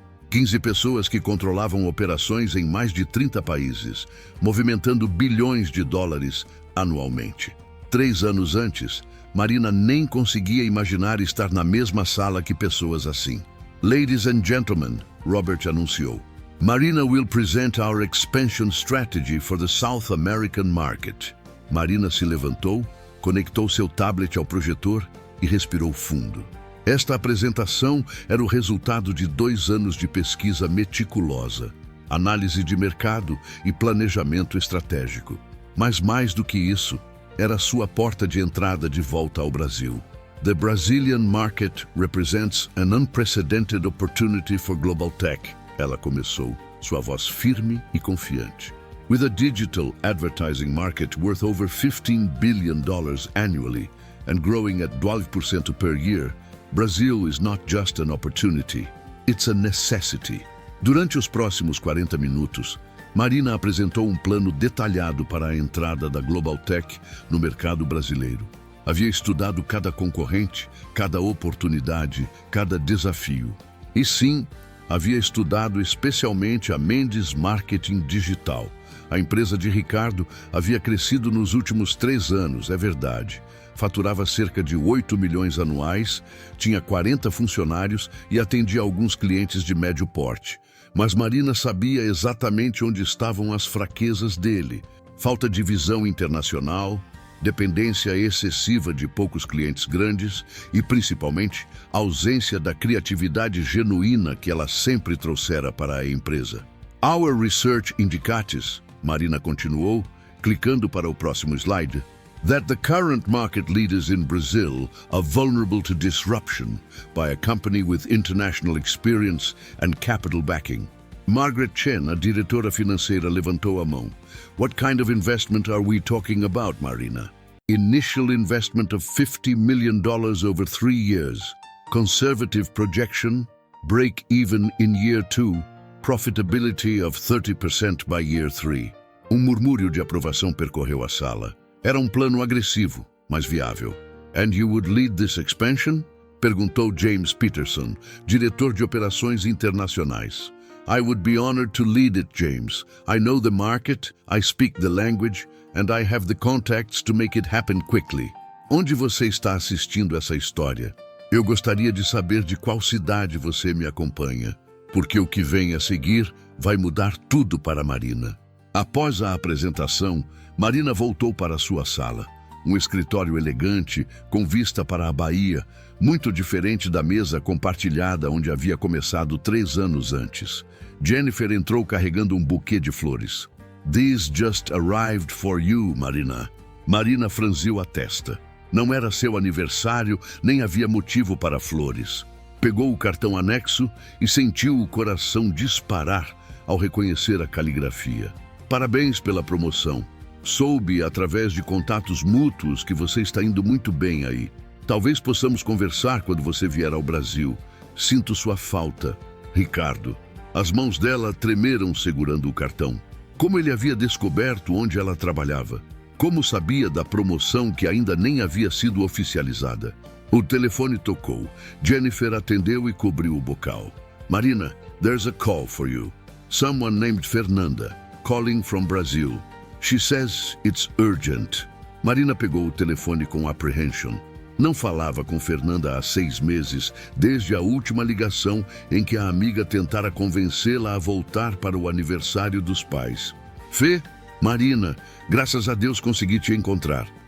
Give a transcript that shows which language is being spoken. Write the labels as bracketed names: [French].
[Portuguese] 15 pessoas que controlavam operações em mais de 30 países, movimentando bilhões de dólares anualmente. 3 anos antes, Marina nem conseguia imaginar estar na mesma sala que pessoas assim. [English] Ladies and gentlemen, Robert [Portuguese] anunciou. [English] Marina will present our expansion strategy for the South American market. [Portuguese] Marina se levantou, conectou seu tablet ao projetor e respirou fundo. Esta apresentação era o resultado de 2 anos de pesquisa meticulosa, análise de mercado e planejamento estratégico. Mas mais do que isso, era sua porta de entrada de volta ao Brasil. [English] The Brazilian market represents an unprecedented opportunity for global tech. [Portuguese] Ela começou, sua voz firme e confiante. [English] With a digital advertising market worth over $15 billion annually and growing at 12% per year, Brazil is not just an opportunity, it's a necessity. [Portuguese] Durante os próximos 40 minutos, Marina apresentou um plano detalhado para a entrada da Global Tech no mercado brasileiro. Havia estudado cada concorrente, cada oportunidade, cada desafio. E sim, havia estudado especialmente a Mendes Marketing Digital. A empresa de Ricardo havia crescido nos últimos 3 anos, é verdade. Faturava cerca de 8 milhões anuais, tinha 40 funcionários e atendia alguns clientes de médio porte. Mas Marina sabia exatamente onde estavam as fraquezas dele. Falta de visão internacional, dependência excessiva de poucos clientes grandes e, principalmente, ausência da criatividade genuína que ela sempre trouxera para a empresa. [English] Our research indicates, Marina [Portuguese] continuou, clicando para o próximo slide, [English] that the current market leaders in Brazil are vulnerable to disruption by a company with international experience and capital backing. [Portuguese] Margaret Chen, a diretora financeira, levantou a mão. [English] What kind of investment are we talking about, Marina? Initial investment of $50 million over 3 years. Conservative projection, break even in year 2, profitability of 30% by year 3. [Portuguese] Murmúrio de aprovação percorreu a sala. Era um plano agressivo, mas viável. [English] And you would lead this expansion? [Portuguese] Perguntou James Peterson, diretor de operações internacionais. [English] I would be honored to lead it, James. I know the market, I speak the language, and I have the contacts to make it happen quickly. [Portuguese] Onde você está assistindo essa história? Eu gostaria de saber de qual cidade você me acompanha, porque o que vem a seguir vai mudar tudo para Marina. Após a apresentação, Marina voltou para sua sala. Um escritório elegante, com vista para a Bahia, muito diferente da mesa compartilhada onde havia começado 3 anos antes. Jennifer entrou carregando um buquê de flores. This just arrived for you, Marina. Marina franziu a testa. Não era seu aniversário, nem havia motivo para flores. Pegou o cartão anexo e sentiu o coração disparar ao reconhecer a caligrafia. Parabéns pela promoção. Soube, através de contatos mútuos, que você está indo muito bem aí. Talvez possamos conversar quando você vier ao Brasil. Sinto sua falta. Ricardo. As mãos dela tremeram segurando o cartão. Como ele havia descoberto onde ela trabalhava? Como sabia da promoção que ainda nem havia sido oficializada? O telefone tocou. Jennifer atendeu e cobriu o bocal. [English] Marina, there's a call for you. Someone named Fernanda, calling from Brazil. She says it's urgent. [Portuguese] Marina pegou o telefone com apprehension. Não falava com Fernanda há 6 meses, desde a última ligação em que a amiga tentara convencê-la a voltar para o aniversário dos pais. Fê, Marina, graças a Deus consegui te encontrar.